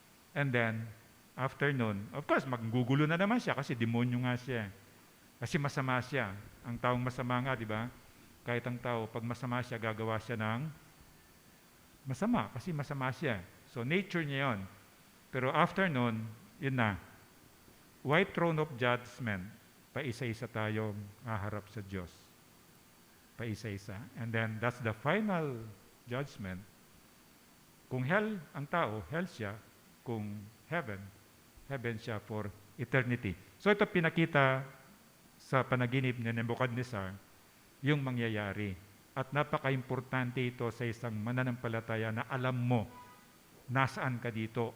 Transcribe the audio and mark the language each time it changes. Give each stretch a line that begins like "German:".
English: And then,
Filipino: after nun,
English: of course,
Filipino: maggugulo na naman siya kasi demonyo nga siya. Kasi masama siya. Ang taong masama nga, di ba? Kahit ang tao, pag masama siya, gagawa siya ng masama kasi masama siya. So, nature niya yun. Pero
English: after
Filipino: nun, yun na. White throne of judgment. Paisa-isa tayong haharap sa Diyos. Paisa-isa.
English: And then, that's the final judgment.
Filipino: Kung hell ang tao, hell siya. Kung heaven, heaven siya
English: for eternity.
Filipino: So ito pinakita sa panaginip ni Nebuchadnezzar, yung mangyayari. At napaka-importante ito sa isang mananampalataya na alam mo nasaan ka dito.